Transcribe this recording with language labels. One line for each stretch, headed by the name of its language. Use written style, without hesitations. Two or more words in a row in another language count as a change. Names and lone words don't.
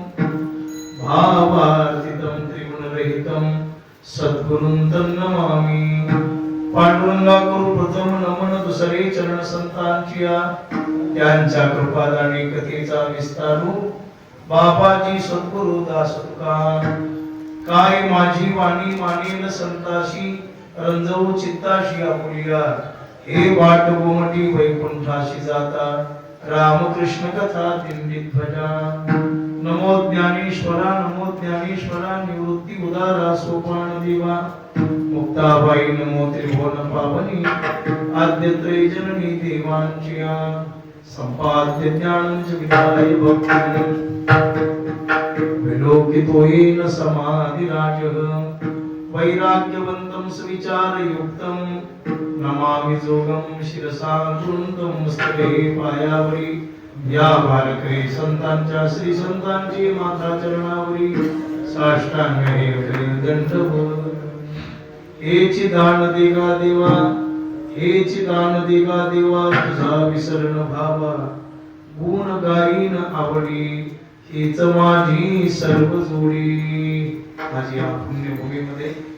Sanskrit: भावार्थितं त्रिगुणरहितं सद्गुरुं तं नमामि
Marathi: पांडुरंगा करू प्रथम नमन दुसरे चरण संतांचिया त्यांच्या कृपादानी कथेचा विस्तारू बाबाजी सद्गुरु दास तुका काय माझी वाणी मानेल संताशी रंजवू चित्ताशी आपुलिया हे वाट गोमटी वैकुंठाशी जाता रामकृष्ण कथा दिंडीत भजा नमो ज्ञानेश्वरा निवृत्ती उदारा सोपान देवा मुक्ताबाई नमो त्रिभुवन पावनी आद्य त्रैजननी
Sanskrit: देवांचिया संपाद्य ज्ञानं च विदाय भक्ती विलोकितो येन समाधिराजः वैराग्यवन्तं सुविचारयुक्तं नमामि जोगं शिरसा गृह्णं मस्तके
Marathi: पायावरी या बालके संतांच्या श्री संतांची माता चरणावरी साष्टांग हे दंडवत हेची दान देगा देवा हेची दान देगा देवा तुझा विसरण भावा गुण गाईन आवडी हीच माझी सर्व जोडी आज या पुण्यभूमीमध्ये